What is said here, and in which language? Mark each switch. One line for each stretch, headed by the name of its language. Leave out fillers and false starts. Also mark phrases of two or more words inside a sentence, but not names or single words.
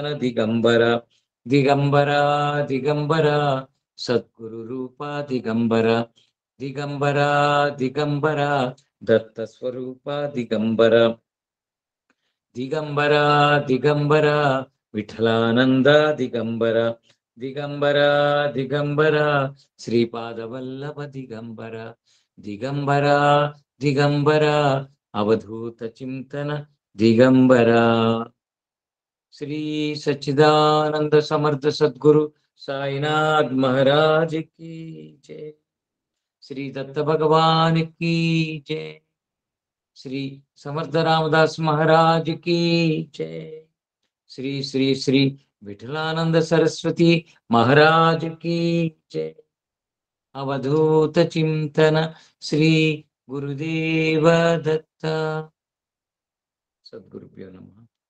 Sanskrit: దిగంబరా, దిగంబరా దిగంబరా సద్గురు రూప దిగంబరా, దిగంబరా దిగంబరా దత్త స్వరూప దిగంబరా, దిగంబరా దిగంబరా విఠలానంద దిగంబరా, దిగంబరా దిగంబరా శ్రీపాదవల్లభ దిగంబరా, దిగంబరా దిగంబరా అవధూత చింతన దిగంబరా.
Hindi: శ్రీ సచ్చిదానంద సమర్థ సద్గురు साईनाथ महाराज की जय। श्री दत्त भगवान की जय। श्री समर्थ रामदास महाराज की जय। श्री श्री श्री विठलानंद सरस्वती महाराज की जय।
Sanskrit: अवधूत चिंतन श्री गुरुदेव दत्त। सद्गुरुभ्यो नमः।